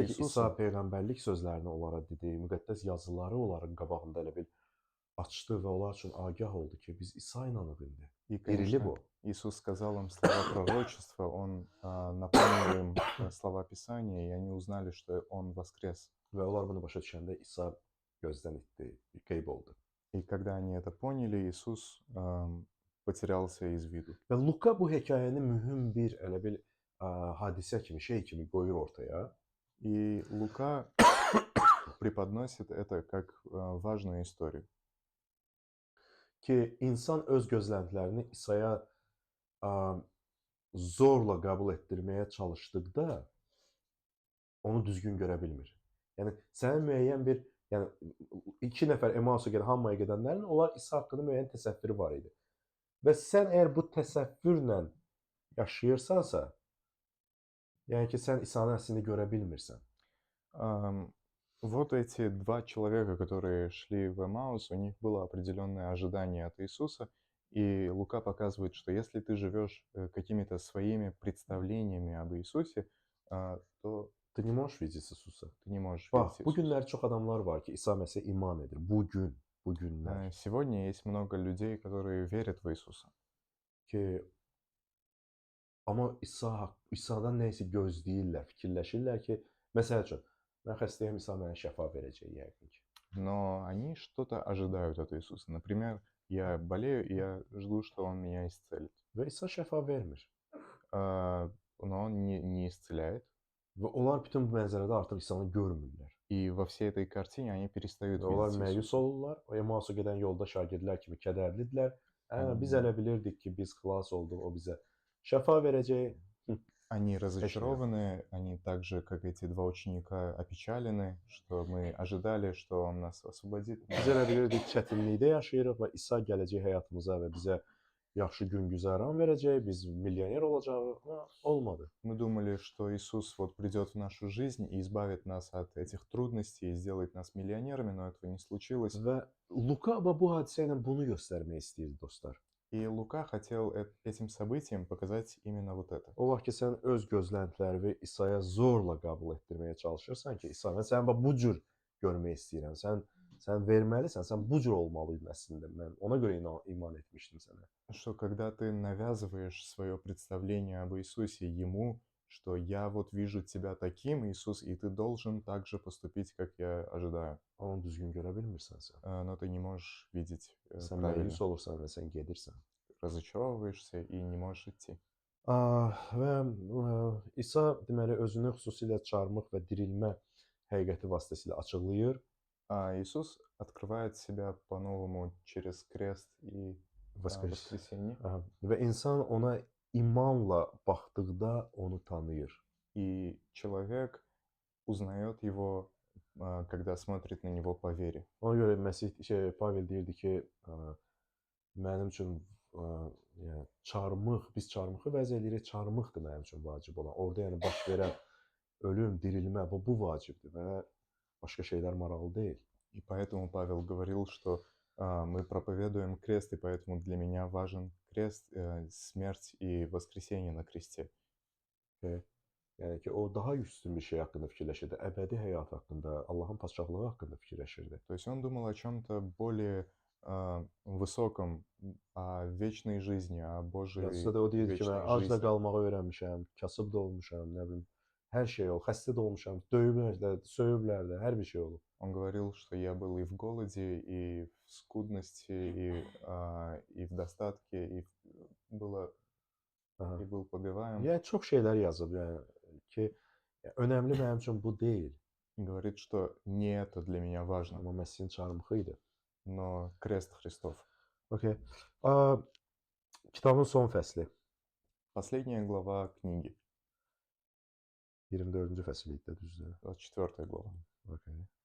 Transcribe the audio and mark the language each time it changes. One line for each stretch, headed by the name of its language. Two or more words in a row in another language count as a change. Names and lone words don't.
Azerbaijani: əlbəttə ki, İsa
Russian: Иисусом.
Azerbaijani: peyğəmbərlik sözlərini onlara dedi, müqəddəs yazıları onların qabağında elə bil açdı və onlar üçün agah oldu ki, biz İsa inanırıq indi.
Russian: И,
Azerbaijani: Dirilib
Russian: конечно,
Azerbaijani: o.
Russian: Иисус сказал им слова пророчества, Он напомнил им слова Писания, и они узнали, что Он воскрес.
Azerbaijani: Və onlar bunu başa düşəndə İsa gözdən itdi, qeyb oldu.
Russian: И когда они это поняли, Иисус потерялся из виду.
Azerbaijani: Və Luka bu hekayəni mühüm bir elə bil hadisə kimi, şey kimi qoyur ortaya.
Russian: И Лука преподносит это как важную историю.
Azerbaijani: Ki insan öz gözləntilərini İsa'ya zorla qəbul etdirməyə çalışdıqda onu düzgün görə bilmir. Yəni sənin müəyyən bir, yəni 2 nəfər Emausa gedən, Hammaya gedənlərin onlar İsa haqqında müəyyən təsəvvürü var idi. Və sən əgər bu təsəvvürlə yaşayırsansa, yəni ki sən İsa'nı əslində görə bilmirsən.
Russian: Вот эти два человека, которые шли в Эмаус, у них было определенное ожидание от Иисуса, и Лука показывает, что если ты живешь какими-то своими представлениями об Иисусе, то Ты не можешь видеть Иисуса. ты не можешь
Azerbaijani: Bax,
Russian: видеть
Azerbaijani: bu
Russian: Иисуса.
Azerbaijani: günlər çox adamlar var ki, İsa Məsihə iman edir. Bu günlər
Russian: Сегодня есть много людей, которые верят в Иисуса,
Azerbaijani: ki amma İsa'dan nə isə gözləyirlər, fikirləşirlər ki, məsəl üçün, mən xəstəyəm, İsa mənə şəfa verəcək yəqin ki.
Russian: но они что-то ожидают от Иисуса. Например, я болею, и я жду, что Он меня исцелит.
Azerbaijani: Və İsa şəfa vermir.
Russian: Но Он не исцеляет,
Azerbaijani: Və onlar bütün bu mənzərədə artıq İsanı görmürlər.
Russian: и во всей этой картине они перестают
Azerbaijani: Və onlar
Russian: видеть
Azerbaijani: məyus
Russian: Иисуса.
Azerbaijani: olurlar. O Emausa gedən yolda şagirdlər kimi kədərlidirlər. Biz elə bilirdik ki, biz xilas olduq, o bizə şəfa verəcək.
Russian: Они разочарованы, они так же, как эти два ученика, опечалены, что мы ожидали, что Он нас освободит.
Azerbaijani: Biz elə bilirdik çətinlikdə yaşayırıq və İsa gələcək həyatımıza və bizə yaxşı gün güzəran verəcək, biz milyoner olacağıq, amma olmadı.
Russian: Мы думали, что Иисус вот придет в нашу жизнь и избавит нас от этих трудностей и сделает нас миллионерами, но этого не случилось.
Azerbaijani: Və Luka bu hadisə ilə bunu göstərmək istəyir dostlar.
Russian: И Лука хотел этим событием показать именно вот это.
Azerbaijani: O vaxt ki sən öz gözləntilərini İsa'ya zorla qəbul etdirməyə çalışırsan ki, İsa, mən səni bu cür görmək istəyirəm. Sən verməlisən, sən bu cür olmalıydın əslində. Mən ona görə iman etmişdim sənə.
Russian: Что когда ты навязываешь свое представление об Иисусе Ему, что я вот вижу тебя таким, Иисус, и ты должен так же поступить, как я ожидаю.
Azerbaijani: Onu düzgün görə bilmirsən sən.
Russian: Но ты не можешь видеть
Azerbaijani: Sən
Russian: правильно.
Azerbaijani: məyus olursan və sən gedirsən.
Russian: Разочаровываешься и не можешь идти.
Azerbaijani: Və İsa deməli özünü xüsusilə çarmıx və dirilmə həqiqəti vasitəsilə açıqlayır.
Russian: Иисус открывает себя по-новому через крест и воскресение.
Azerbaijani: Və insan ona imanla baxdıqda onu tanıyır.
Russian: И человек узнает его, когда смотрит на него по вере.
Azerbaijani: Ona görə Məsih Pavel deyirdi ki, mənim üçün yəni biz çarmıxı vəz eləyirik, çarmıxdır mənim üçün vacib olan. Orada yəni baş verən ölüm, dirilmə, bu vacibdir və başqa şeylər maraqlı deyil.
Russian: И поэтому Павел говорил, что мы проповедуем крест, и поэтому для меня важен крест, смерть и воскресение на кресте.
Azerbaijani: Yəni ki, o daha üstün bir şey haqqında fikirləşirdi. Əbədi həyat haqqında, Allahın padşahlığı haqqında fikirləşirdi.
Russian: То есть он думал о чем-то более высоком, о вечной жизни, о Божьей
Azerbaijani: Yazıda da o deyirdi ki, mən
Russian: вечной
Azerbaijani: ac da
Russian: жизни.
Azerbaijani: qalmağı öyrənmişəm, kasıb da olmuşam, nə bilim, hər şey olub, xəstə də olmuşam, döyüblər də, söyüblər də, hər bir şey olub.
Russian: Он говорил, что я был и в голоде, и в скудности, и в достатке, и был побиваем.
Azerbaijani: Yəni çox şeylər yazıb, yəni ki, önəmli mənim üçün bu deyil.
Russian: И говорит, что не это для меня важно,
Azerbaijani: Amma Məsihin çarmıxı idi.
Russian: но крест Христов.
Azerbaijani: Okay. Kitabın son fəsli.
Russian: Последняя глава книги,
Azerbaijani: 24-cü fəsil idi də, düzdür?
Russian: 24 глава. Okay.